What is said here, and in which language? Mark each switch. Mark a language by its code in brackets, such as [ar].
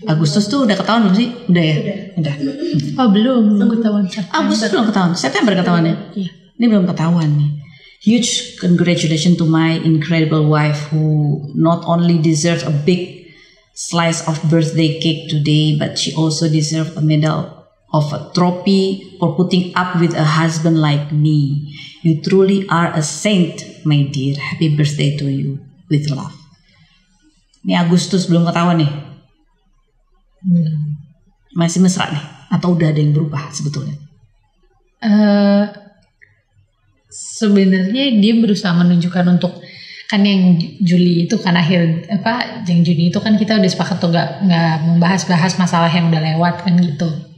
[id] Agustus tuh udah ketahuan belum sih? Udah ya? Udah. Oh belum ketahuan. Agustus belum ketahuan. September ketahuan ya? Iya. Ini belum ketahuan nih. [en] Huge congratulations to my incredible wife who not only deserves a big slice of birthday cake today, but she also deserves a medal of a trophy for putting up with a husband like me. You truly are a saint, my dear. Happy birthday to you. With love. [id] Ini Agustus belum ketahuan nih. Masih mesra nih? Atau udah ada yang berubah sebetulnya? Sebenarnya dia berusaha menunjukkan untuk, kan yang Juli itu kan yang Juni itu kan kita udah sepakat tuh nggak membahas masalah yang udah lewat kan gitu.